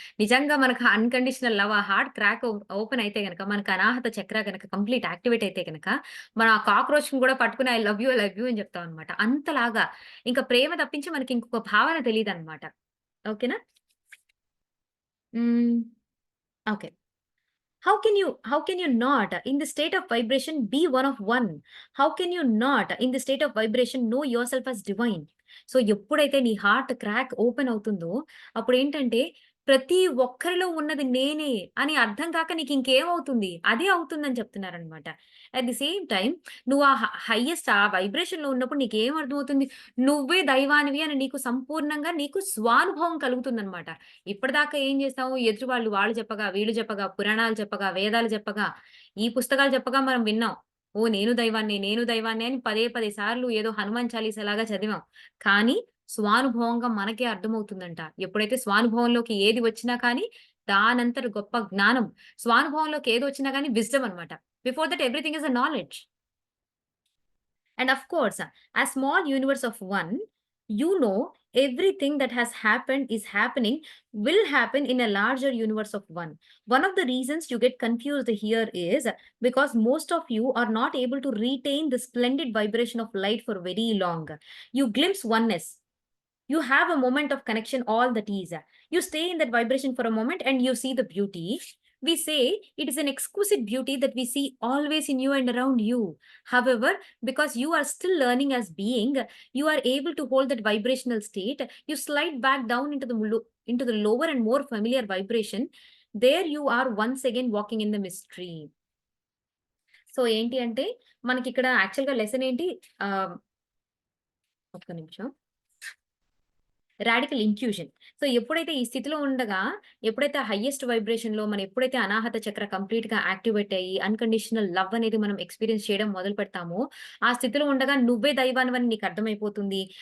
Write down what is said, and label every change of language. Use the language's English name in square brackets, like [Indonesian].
[Telugu] నిజంగా మనకు unconditional love ఆ హార్ట్ క్రాక్ ఓపెన్ అయితే గనక, మనకు అనాహత చక్ర గనక కంప్లీట్ యాక్టివేట్ అయితే గనక, మనం ఆ కాక్రోచ్‌ని గూడా పట్టుకొని [English] I love you, I love you [Telugu] అని చెప్తామనమాట. అంతలాగా ఇంక ప్రేమ తప్పించి మనకి ఇంకొక భావన తెలీదనమాట. ఓకేనా? హ్మ్. Okay. [English] How can you not in the state of vibration be one of one? How can you not in the state of vibration know yourself as divine? [Telugu] So ఎప్పుడైతే నీ హార్ట్ క్రాక్ ఓపెన్ అవుతుందో అప్పుడేంటంటే ప్రతి ఒక్కరిలో ఉన్నది నేనే అని అర్థం కాక నీకింకేమవుతుంది? అదే అవుతుందని చెప్తున్నారనమాట. [English] at the same time [Telugu] నువ్వు హైయెస్ట్ ఆ వైబ్రేషన్‌లో ఉన్నప్పుడు నీకేం అర్థమవుతుంది? నువ్వే దైవానివి అని నీకు స్వానుభవం కలుగుతుందనమాట. ఇప్పటిదాకా ఏం చేసావు? ఎదుటి వాళ్ళు చెప్పగా, వీళ్ళు చెప్పగా, పురాణాలు చెప్పగా, వేదాలు చెప్పగా, ఈ పుస్తకాలు చెప్పగా మనం విన్నాం. ఓహ్! నేను దైవాన్ని అని పదే సార్లు ఏదో హనుమాన్ చాలీసాలాగా చదివాం. కానీ స్వానుభవంగా మనకే అర్థమవుతుందంట. ఎప్పుడైతే స్వానుభవంలోకి ఏది వచ్చినా కానీ దానంతట గొప్ప జ్ఞానం. స్వానుభవంలోకి ఏదొచ్చినా గాని విజ్డమ్ అన్నమాట. [English] Before that everything is a knowledge. And of course, a small universe of one, you know, everything that has happened is happening, will happen in a larger universe of one. One of the reasons you get confused here is because most of you are not able to retain the splendid vibration of light for very long. You glimpse oneness. You have a moment of connection, all that is. You stay in that vibration for a moment and you see the beauty. we say it is an exquisite beauty that we see always in you and around you. However, because you are still learning as being, you are able to hold that vibrational state. You slide back down into the lower and more familiar vibration. There you are once again walking in the mystery. [Telugu] So ఏంటి అంటే మనకిక్కడ యాక్చువల్‌గా lesson ఏంటి? ఆహ్, ఒక్క నిమిషం. Radical inclusion. So, ఎప్పుడైతే ఈ స్థితిలో ఉండగా, ఎప్పుడైతే హైయెస్ట్ వైబ్రేషన్‌లో మనం ఎప్పుడైతే అనాహత చక్ర కంప్లీట్‌గా యాక్టివేట్ అయ్యి, అన్‌కండిషనల్ లవ్ అనేది మనం ఎక్స్‌పీరియన్స్ చేయడం మొదలు పెడతామో, ఆ స్థితిలో ఉండగా నువ్వే దైవానివని నీకు అర్థమైపోతుంది.